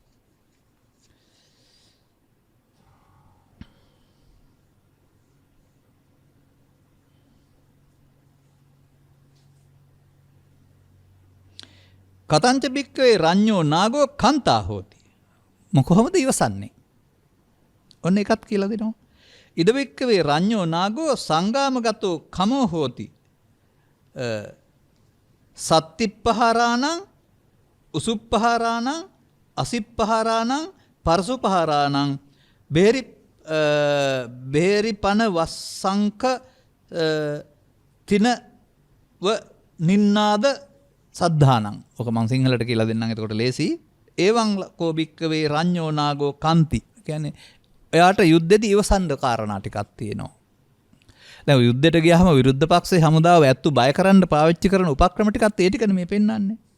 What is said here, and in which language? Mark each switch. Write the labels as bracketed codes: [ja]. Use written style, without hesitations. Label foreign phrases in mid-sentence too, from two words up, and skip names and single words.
[pi] කතංච බික්කවේ රඤ්ඤෝ නාගෝ කන්තා හෝති. [si] කොහොමද ඉවසන්නේ? ඔන්න එකත් කියලා දෙනවා. [pi] ඉද බික්කවේ රඤ්ඤෝ නාගෝ සංගාමගතෝ කමෝ හෝති. සත්තිප්පහාරාණං උසුප්පහාරාණං අසිප්පහාරාණං පරසුපහාරාණං බේරි පන වස්සංක තිනව නින්නාද සද්ධානං. [si] ඔක මං සිංහලට කියලා දෙන්නම් එතකොට ලේසි. [pi] එවං කෝ බික්කවේ රඤ්ඤෝ නාගෝ කන්ති. [si] කියන්නේ එයාට යුද්ධෙදි ඉවසන්න කාරණා ටිකක් තියෙනවා. දැන් යුද්ධයට ගියාම විරුද්ධ පක්ෂේ හමුදාව ඇත්තු බය කරන්න පාවිච්චි කරන උපක්‍රම ටිකත් ඒ ටිකනේ මේ පෙන්වන්නේ.